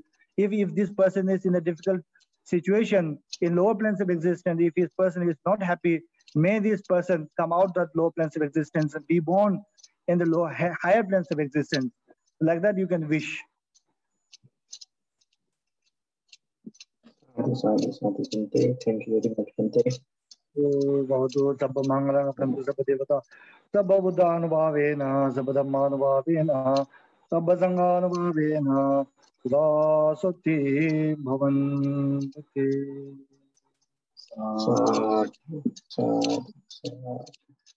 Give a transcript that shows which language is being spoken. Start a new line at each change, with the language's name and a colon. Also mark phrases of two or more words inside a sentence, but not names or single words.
English: If this person is in a difficult situation in lower planes of existence, if this person is not happy, may this person come out that lower planes of existence and be born in the higher planes of existence. Like that, you can wish. Thank you very much, Bhante.
Pali: Bhavatu sabba mangala kantu sabba devata sabba buddhanubhavena sabba dhammanubhavena sabba sanghanubhavena sudasati bhavantu. Sadhu, sadhu, sadhu.